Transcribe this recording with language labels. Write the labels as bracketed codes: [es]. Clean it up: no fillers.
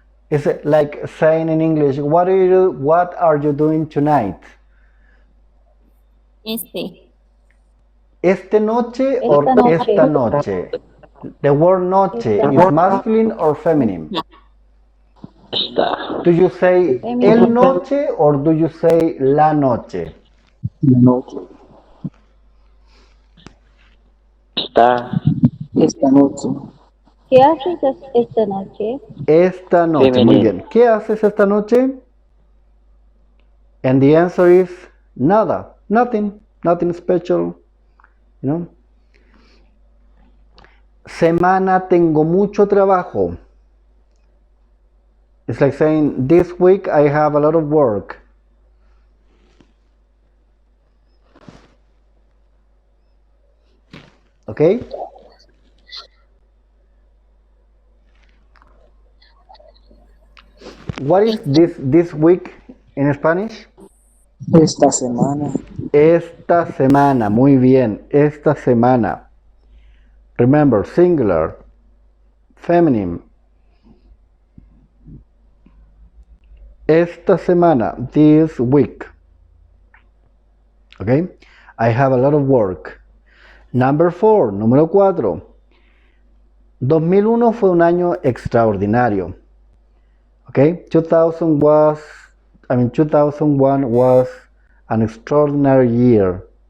[en] Is it like saying in English, what are you doing tonight? [es] Este. Este noche or esta noche? [en] The word noche is masculine or feminine? [es] Está. [en] Do you say [es] el noche [en] or do you say [es] la noche? Está. Esta noche. ¿Qué haces esta noche? Esta noche, muy [en] Feminine. [es] bien. ¿Qué haces esta noche? [en] And the answer is [es] nada, [en] nothing special, you know. [es] Semana tengo mucho trabajo. [en] It's like saying this week I have a lot of work. Okay? What is this week in Spanish? [es] Esta semana. Esta semana, muy bien, esta semana. [en] Remember, singular, feminine. [es] Esta semana, [en] this week. Okay? I have a lot of work. Number 4, [es] número 4. 2001 fue un año extraordinario. [en] Okay? 2001 was an extraordinary year.